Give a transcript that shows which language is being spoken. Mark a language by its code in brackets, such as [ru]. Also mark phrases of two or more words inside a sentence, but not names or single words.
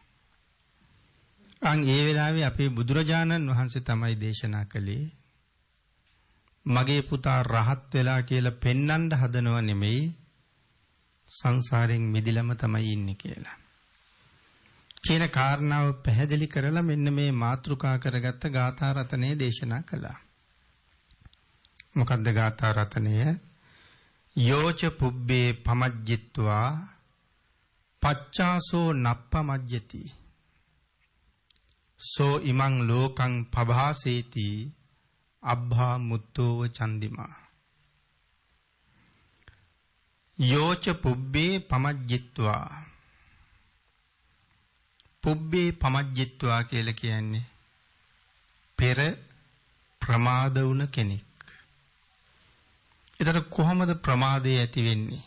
[si] ඒ වෙලාවේ අපේ බුදුරජාණන් වහන්සේ තමයි දේශනා කළේ මගේ පුතා රහත් වෙලා කියලා පෙන්වන්න හදනව නෙමෙයි සංසාරයෙන් මිදිලම තමයි ඉන්නේ කියලා. කියන කාරණාව පැහැදිලි කරලා මෙන්න මේ මාතෘකා කරගත්ත ගාථා රතනය දේශනා කළා. මොකද්ද ගාථා රතනය? [pi] යෝච පුබ්බේ පමජ්ජිත්වා පච්චාසෝ නප්පමජ්ජති සෝ ඉමං ලෝකං පභාසේති අබ්භා මුත්තෝව චන්දිමා. යෝච පුබ්බේ පමජ්ජිත්වා. පුබ්බේ පමජ්ජිත්වා [si] කියලා කියන්නේ පෙර ප්‍රමාද වුණ කෙනෙක්. ඒතර කොහොමද ප්‍රමාදය ඇති වෙන්නේ?